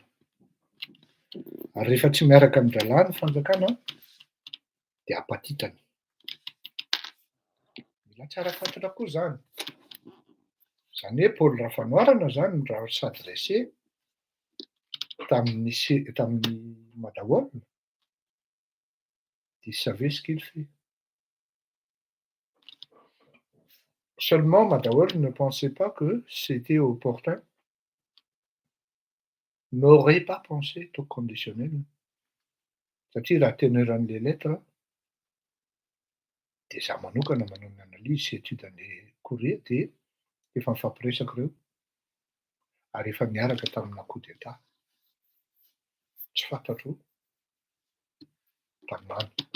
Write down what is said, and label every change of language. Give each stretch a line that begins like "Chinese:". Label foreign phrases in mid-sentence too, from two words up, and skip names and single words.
Malagasy: Ary rehefa tsy miaraka amin'ny rahalahy ny fanjakana de apatitana. Mila tsara fantatra koa zany. Zany hoe Paul Rafanoirana zany no raha s'adressé tamin'ny Madaolina,
French: il savait ce qu'il fait. Seulement Madaolina ne pensait pas que c'était opportun, n'aurait pas pensé au conditionnel.
Malagasy: Satria raha teneran'le lettre de za manokana manao ny analyse sy étude an'le Corée de efa mifampiresaka reo ary efa niaraka tamina
French: coup d'état.
Malagasy: Tsy fantatro tamin'any.